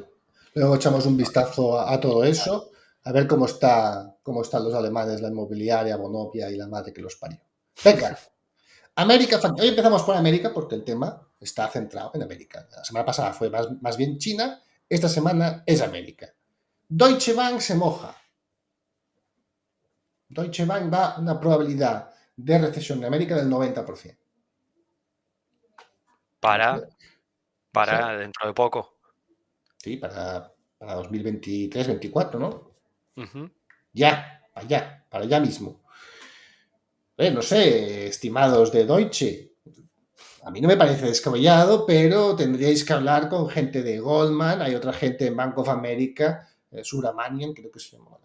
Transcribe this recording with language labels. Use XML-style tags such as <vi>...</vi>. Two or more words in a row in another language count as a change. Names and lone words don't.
<es>Luego echamos un vistazo a todo eso, a ver cómo están los alemanes, la inmobiliaria, Vonovia y la madre que los parió. Venga, América. Hoy empezamos por América porque el tema está centrado en América. La semana pasada fue más bien China, esta semana es América. Deutsche Bank se moja. Deutsche Bank da una probabilidad de recesión en América del 90%. Para dentro de poco. Sí, para 2023-24, ¿no? Uh-huh. Para allá mismo. No sé, estimados de Deutsche, a mí no me parece descabellado, pero tendríais que hablar con gente de Goldman, hay otra gente en Bank of America, Suramanian, creo que se llama.</es>